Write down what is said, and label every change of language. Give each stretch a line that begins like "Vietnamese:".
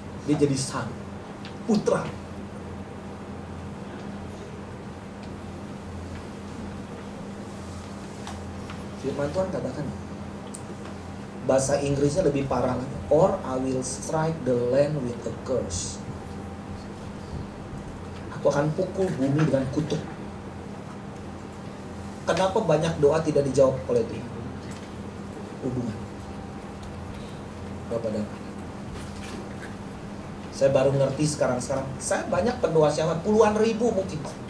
Indonesian: Dia jadi son, putra. Firman Tuhan katakan, bahasa Inggrisnya lebih parah lagi.
English: Or I will strike the land with a curse.
Indonesian: Aku akan pukul bumi dengan kutuk. Kenapa banyak doa tidak dijawab oleh Tuhan? Hubungan Bapak dan Anak. Saya baru ngerti sekarang. Saya banyak pendoa syafaat, puluhan ribu mungkin.